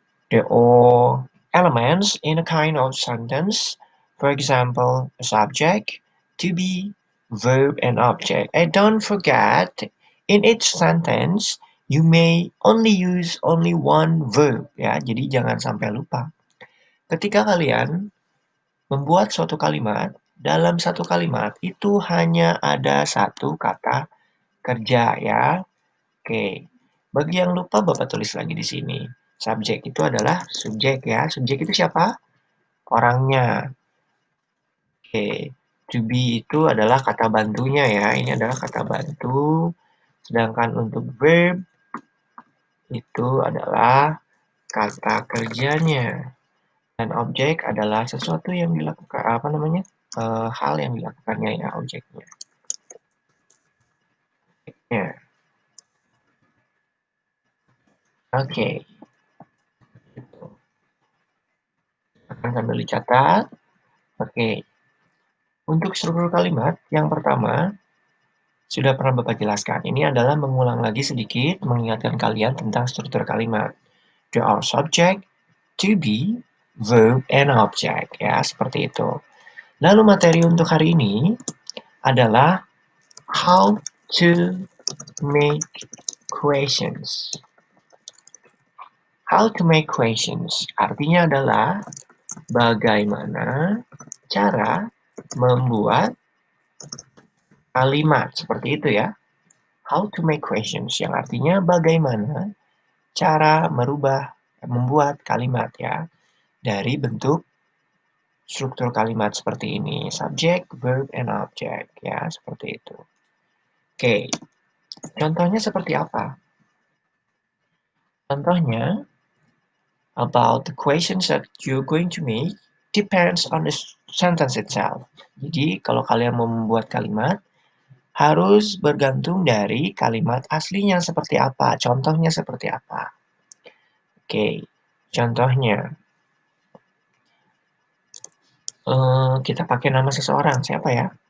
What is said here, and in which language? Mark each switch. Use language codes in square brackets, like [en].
[en] There are elements in a kind of sentence. For example, a subject, to be, verb, and object. And don't forget, in each sentence, you may only use only one verb. [id] Ya, jadi jangan sampai lupa. Ketika kalian membuat suatu kalimat, dalam satu kalimat itu hanya ada satu kata kerja ya. Oke. Bagi yang lupa Bapak tulis lagi di sini. Subjek itu adalah subjek ya. Subjek itu siapa? Orangnya. Oke. To be itu adalah kata bantunya ya. Ini adalah kata bantu. Sedangkan untuk verb itu adalah kata kerjanya. Dan objek adalah sesuatu yang dilakukan, apa namanya, hal yang dilakukannya ya, objeknya. Ya, oke. Gitu. Akan sambil dicatat. Oke. Untuk struktur kalimat, yang pertama, sudah pernah Bapak jelaskan. Ini adalah mengulang lagi sedikit, mengingatkan kalian tentang struktur kalimat. [en] There are subject, to be, verb, and object. [id] Ya, seperti itu. Lalu materi untuk hari ini adalah [en] how to make questions. How to make questions [id] artinya adalah bagaimana cara membuat kalimat seperti itu ya. [en] How to make questions [id] yang artinya bagaimana cara membuat kalimat ya dari bentuk struktur kalimat seperti ini. Subject, verb, and object ya seperti itu. Oke, contohnya seperti apa? [en] Contohnya, about the questions that you're going to make depends on the sentence itself. [id] Jadi, kalau kalian mau membuat kalimat, harus bergantung dari kalimat aslinya seperti apa, contohnya seperti apa. Oke, contohnya, kita pakai nama seseorang, siapa ya?